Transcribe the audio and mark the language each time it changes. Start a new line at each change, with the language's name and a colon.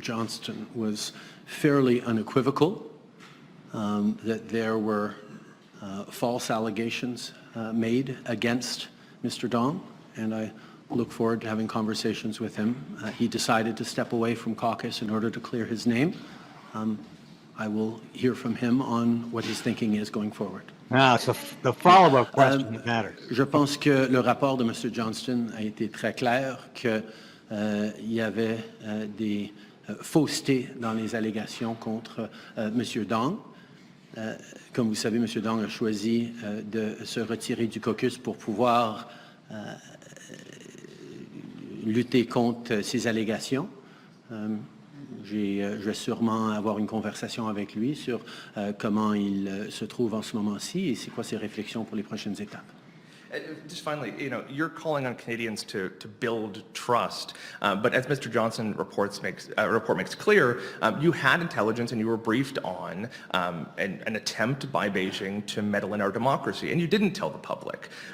English: Johnston was fairly unequivocal, that there were false allegations made against Mr. Dong, and I look forward to having conversations with him. He decided to step away from caucus in order to clear his name. I will hear from him on what his thinking is going forward. Now, it's the follow-up question that matters.
French: Je pense que le rapport de M. Johnston a été très clair qu'il y avait des faussetés dans les allégations contre M. Dong. Comme vous savez, M. Dong a choisi de se retirer du caucus pour pouvoir lutter contre ces allégations. Je vais sûrement avoir une conversation avec lui sur comment il se trouve en ce moment-ci et c'est quoi ses réflexions pour les prochaines étapes.
English: Just finally, you're calling on Canadians to build trust, but as Mr. Johnson report makes clear, you had intelligence and you were briefed on an attempt by Beijing to meddle in our democracy, and you didn't tell the public.